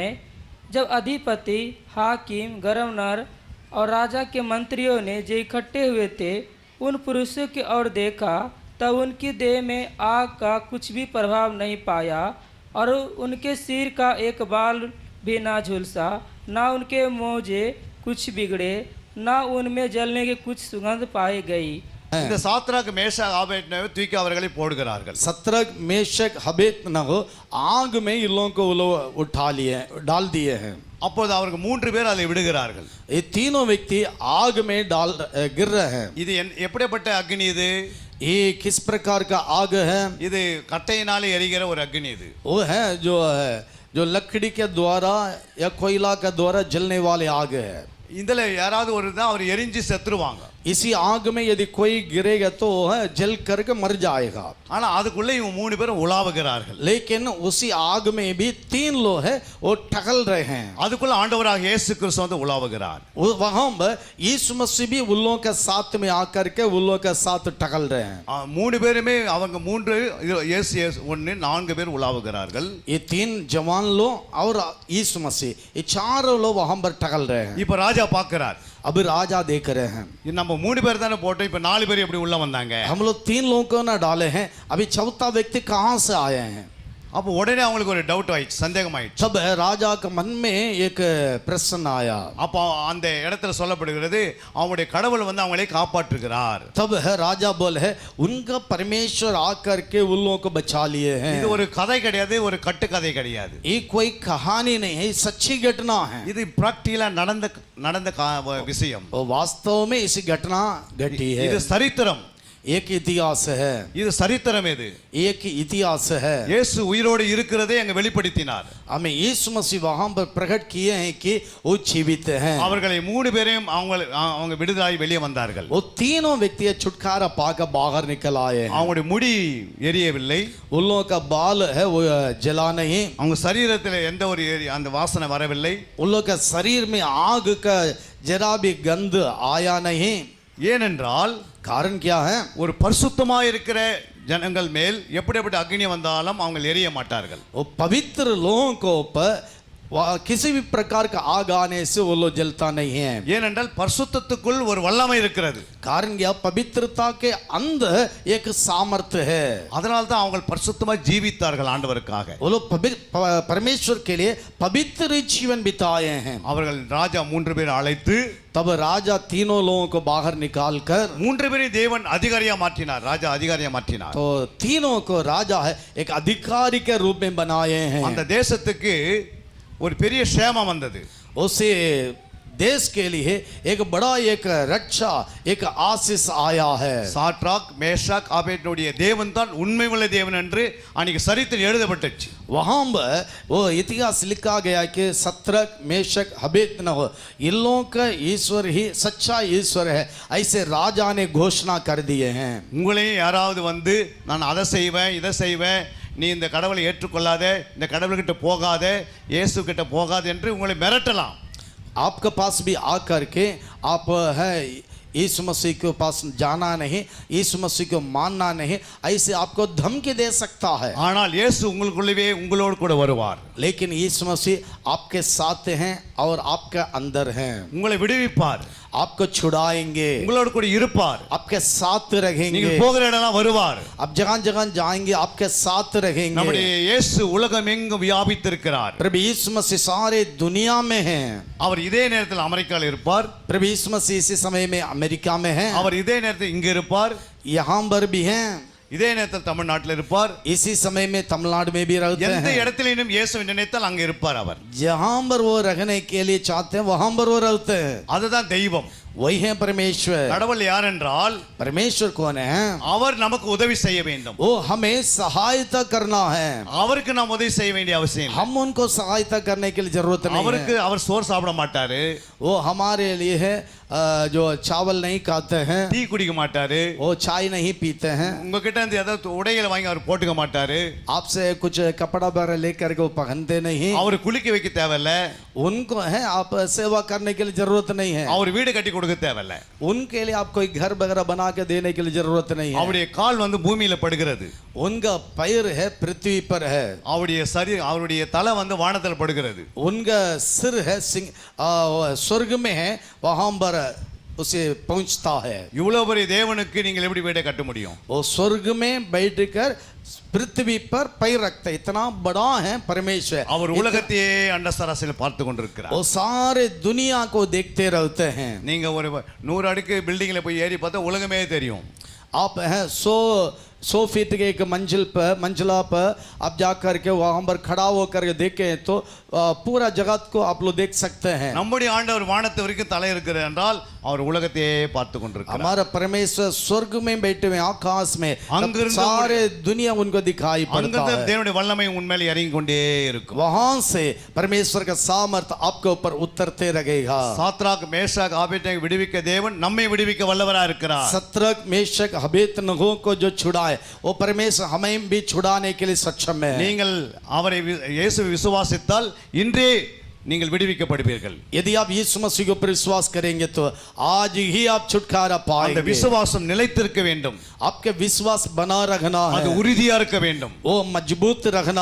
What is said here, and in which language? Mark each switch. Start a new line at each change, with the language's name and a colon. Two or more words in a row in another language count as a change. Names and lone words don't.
Hindi: जब अधिपति, हाकिम, गवर्नर और राजा के मंत्रियों ने जो इकट्ठे हुए थे उन पुरुषों की ओर देखा, तब उनकी देह में आग का कुछ भी प्रभाव नहीं पाया, और उनके सिर का एक बाल भी ना झुलसा, ना उनके मोजे कुछ बिगड़े, ना उनमें जलने की कुछ सुगंध पाई गई।
Tamil: இந்த சாத்ராக் மேஷாக் ஆபேத்நேகோ தூக்கி அவர்களை போடுகிறார்கள்.
Hindi: सत्रक मेशक अबेदनगो आग में इन लोगों को वो लोग उठा लिए, डाल दिए हैं।
Tamil: அப்போது அவர்கள் 3 பேர் அதை விடுகிறார்கள்.
Hindi: ये तीनों व्यक्ति आग में गिर रहे हैं।
Tamil: இது எப்படிப்பட்ட அக்னி? இது
Hindi: ये किस प्रकार का आग है?
Tamil: இது கட்டையினாலே எரிகிற ஒரு அக்னி. இது
Hindi: वो है जो लकड़ी के द्वारा या कोयला के द्वारा जलने वाले आग है।
Tamil: இதுல யாராவது ஒரு தான் அவர் எரிஞ்சு செத்துருவாங்க.
Hindi: इसी आग में यदि कोई गिरेगा तो है जल करके मर जाएगा।
Tamil: ஆனா அதுக்குள்ள இவங்க 3 பேரும் உலாவுகிறார்கள்.
Hindi: लेकिन उसी आग में भी 3 लोग है वो टहल रहे हैं।
Tamil: அதுக்குள்ள ஆண்டவராக இயேசு கிறிஸ்து வந்து உலாவுகிறார்.
Hindi: वहां पर यीशु मसीह भी उन लोगों के साथ में आकर के उन लोगों के साथ टहल रहे हैं।
Tamil: 3 பேருமே அவங்க 3 இயேசு 1 4 பேர் உலாவுகிறார்கள்.
Hindi: ये 3 जवान लोग और यीशु मसीह, ये 4 लोग वहां पर टहल रहे हैं।
Tamil: இப்ப ராஜா பார்க்கிறார்.
Hindi: अभी राजा देख रहे हैं
Tamil: நம்ம 3 பேர் தானே போட்டோம், இப்ப 4 பேர் எப்படி உள்ள வந்தாங்க?
Hindi: हम लोग 3 लोगों को ना डाले हैं, अभी चौथा व्यक्ति कहां से आए हैं?
Tamil: அப்போ உடனே அவங்களுக்கு ஒரு டவுட் ஆயிடுச்சு, சந்தேகம் ஆயிடுச்சு.
Hindi: तब राजा के मन में एक प्रश्न आया।
Tamil: அப்போ அந்த இடத்துல சொல்லப்படுகிறது அவங்களுடைய கடவுள் வந்து அவங்களை காப்பாற்றுகிறார்.
Hindi: तब है राजा बोले है उनका परमेश्वर आकर के उन लोगों को बचा लिए हैं।
Tamil: இது ஒரு கதை கிடையாது, ஒரு கட்டுக்கதை கிடையாது.
Hindi: ये कोई कहानी नहीं है, सच्ची घटना है।
Tamil: இது பிராக்டிகலா நடந்த விஷயம்.
Hindi: वो वास्तव में इसी घटना घटी है।
Tamil: இது சரித்திரம்,
Hindi: एक इतिहास है,
Tamil: இது சரித்திரம். இது
Hindi: एक इतिहास है।
Tamil: இயேசு உயிரோடு இருக்கிறதே அங்க வெளிப்படுத்தினார்.
Hindi: हमें यीशु मसीह वहां पर प्रकट किए हैं कि वो जीवित हैं।
Tamil: அவர்களை 3 பேரையும் அவங்க விடுதலாகி வெளியே வந்தார்கள்.
Hindi: वो तीनों व्यक्ति छुटकारा पाकर बाहर निकल आए हैं।
Tamil: அவங்களுடைய முடி எரியவில்லை,
Hindi: उन लोगों का बाल है वो जला नहीं,
Tamil: அவங்க சரீரத்தில் எந்த ஒரு அந்த வாசனை வரவில்லை.
Hindi: उन लोगों का शरीर में आग का जरा भी गंध आया नहीं।
Tamil: ஏனென்றால்
Hindi: कारण क्या है?
Tamil: ஒரு பரிசுத்தமாக இருக்கிற ஜனங்கள் மேல் எப்படிப்பட்ட அக்னி வந்தாலும் அவங்க எரிய மாட்டார்கள்.
Hindi: वो पवित्र लोगों को ऊपर किसी भी प्रकार का आग आने से वो लोग जलता नहीं है।
Tamil: ஏனென்றால் பரிசுத்தத்துக்குள் ஒரு வல்லமை இருக்கிறது.
Hindi: कारण क्या? पवित्रता के अंदर एक सामर्थ्य है।
Tamil: அதனால தான் அவங்க பரிசுத்தமாக ஜீவித்தார்கள் ஆண்டவருக்காக.
Hindi: वो लोग परमेश्वर के लिए पवित्र जीवन बिताए हैं।
Tamil: அவர்கள் ராஜா 3 பேர் அழைத்து,
Hindi: तब राजा तीनों लोगों को बाहर निकाल कर
Tamil: 3 பேரை தேவன் அதிகாரியா மாற்றினார். ராஜா அதிகாரியா மாற்றினார்.
Hindi: तो तीनों को राजा है एक अधिकारी के रूप में बनाए हैं।
Tamil: அந்த தேசத்துக்கு ஒரு பெரிய சேமம் வந்தது.
Hindi: उसे देश के लिए एक बड़ा एक रक्षा एक आशीष आया है।
Tamil: சாட்ராக் மேஷாக் ஆபேத்நேகோவுடைய தேவன் தான் உண்மையுள்ள தேவன் என்று அன்னைக்கு சரித்திரம் எழுதப்பட்டுச்சு.
Hindi: वहां पर वो इतिहास लिखा गया कि सत्रक मेशक अबेदनगो इन लोगों का ईश्वर ही सच्चा ईश्वर है, ऐसे राजा ने घोषणा कर दिए हैं।
Tamil: உங்களையும் யாராவது வந்து நான் அதை செய்வேன் இதை செய்வேன், நீ இந்த கடவுளை ஏற்றுக்கொள்ளாத, இந்த கடவுள்கிட்ட போகாத, இயேசு கிட்ட போகாத என்று உங்களை மிரட்டலாம்.
Hindi: आपके पास भी आकर के आप है यीशु मसीह के पास जाना नहीं, यीशु मसीह को मानना नहीं, ऐसे आपको धमकी दे सकता है।
Tamil: ஆனால் இயேசு உங்களுக்குள்ளவே உங்களோடு கூட வருவார்.
Hindi: लेकिन यीशु मसीह आपके साथ हैं और आपके अंदर हैं।
Tamil: உங்களை விடுவிப்பார்,
Hindi: आपको छुड़ाएंगे,
Tamil: உங்களோடு கூட இருப்பார்,
Hindi: आपके साथ रहेंगे।
Tamil: நீங்கள் போகிற இடம்லாம் வருவார்.
Hindi: आप जगह जगह जाएंगे, आपके साथ रहेंगे।
Tamil: நம்முடைய இயேசு உலகம் எங்கும் வியாபித்திருக்கிறார்.
Hindi: प्रभु यीशु मसीह सारे दुनिया में हैं।
Tamil: அவர் இதே நேரத்தில் அமெரிக்காவில் இருப்பார்,
Hindi: प्रभु यीशु मसीह इसी समय में अमेरिका में हैं,
Tamil: அவர் இதே நேரத்தில் இங்க இருப்பார்,
Hindi: यहाँ पर भी हैं,
Tamil: இதே நேரத்தில் தமிழ்நாட்டில் இருப்பார்.
Hindi: इसी समय में तमिलनाडु में भी रहते
Tamil: எந்த
Hindi: हैं।
Tamil: இடத்திலும் இயேசுவை நினைத்தால் அங்க இருப்பார் அவர்.
Hindi: जहाँ पर वो रहने के लिए चाहते हैं वहां पर वो रहते हैं।
Tamil: அதுதான் தெய்வம்.
Hindi: वही है परमेश्वर।
Tamil: கடவுள் யார் என்றால்
Hindi: परमेश्वर कौन है?
Tamil: அவர் நமக்கு உதவி செய்ய வேண்டும்.
Hindi: वो हमें सहायता करना है।
Tamil: அவருக்கு நாம் உதவி செய்ய வேண்டிய அவசியம் இல்லை.
Hindi: हम उनको सहायता करने के लिए जरूरत नहीं
Tamil: அவருக்கு
Hindi: है।
Tamil: அவர் சோறு சாப்பிட மாட்டாரு,
Hindi: वो हमारे लिए है जो चावल नहीं खाते हैं,
Tamil: டீ குடிக்க மாட்டாரு,
Hindi: वो चाय नहीं पीते हैं,
Tamil: உங்ககிட்ட இருந்து ஏதாவது உடைகளை வாங்கி அவர் போட்டுக்க மாட்டாரு,
Hindi: आपसे कुछ कपड़ा वगैरह लेकर के वो पहनते नहीं।
Tamil: அவர் குளிக்க வைக்க தேவையில்ல,
Hindi: उनको है आप सेवा करने के लिए जरूरत नहीं है।
Tamil: அவர் வீடு கட்டி கொடுக்க தேவையில்ல,
Hindi: उनके लिए आप कोई घर वगैरह बना के देने के लिए जरूरत नहीं है।
Tamil: அவருடைய கால் வந்து பூமியில படுகிறது,
Hindi: उनका पैर है पृथ्वी पर है,
Tamil: அவருடைய தலை வந்து வானத்தில் படுகிறது,
Hindi: उनका सिर है स्वर्ग में है, वहां पर उसे पहुंचता है।
Tamil: இவ்வளவு பெரிய தேவனுக்கு நீங்கள் எப்படி வீடை கட்ட முடியும்?
Hindi: वो स्वर्ग में बैठकर पृथ्वी पर पैर रखता है, इतना बड़ा है परमेश्वर।
Tamil: அவர் உலகத்தையே அண்டசராசியில் பார்த்து கொண்டிருக்கிறார்.
Hindi: वो सारे दुनिया को देखते रहते हैं।
Tamil: நீங்க ஒரு 100 அடுக்கு பில்டிங்ல போய் ஏறி பார்த்தா உலகமே தெரியும்.
Hindi: आप हैं 100 फीट के एक मंजिला पर आप जाकर के वहां पर खड़ा होकर के देखें तो पूरा जगत को आप लोग देख सकते हैं।
Tamil: நம்முடைய ஆண்டவர் வானத்து வரைக்கும் தலை இருக்கிறார் என்றால் அவர் உலகத்தையே பார்த்து கொண்டிருக்கிறார்.
Hindi: हमारा परमेश्वर स्वर्ग में बैठे हुए आकाश में सारे दुनिया उनको दिखाई पड़ता है।
Tamil: தேவனுடைய வல்லமை உண்மையிலே இறங்கி கொண்டே இருக்கும்.
Hindi: वहां से परमेश्वर का सामर्थ आपके ऊपर उतरते रहेगा।
Tamil: சாத்ராக் மேஷாக் ஆபேத்நேகோ விடுவிக்க தேவன் நம்மை விடுவிக்க வல்லவரா இருக்கிறார்.
Hindi: सत्रक मेशक अबेदनगो को जो छुड़ाए वो परमेश्वर हमें भी छुड़ाने के लिए सक्षम है।
Tamil: நீங்கள் அவரை இயேசுவை விசுவாசித்தால் இன்றே நீங்கள் விடுவிக்கப்படுவீர்கள்.
Hindi: यदि आप यीशु मसीह के ऊपर विश्वास करेंगे तो आज ही आप छुटकारा
Tamil: அந்த
Hindi: पाएंगे।
Tamil: விசுவாசம் நிலைத்திருக்க வேண்டும்,
Hindi: आपके विश्वास बना रखना
Tamil: அது
Hindi: है,
Tamil: உறுதியா இருக்க வேண்டும்,
Hindi: वो मजबूत रखना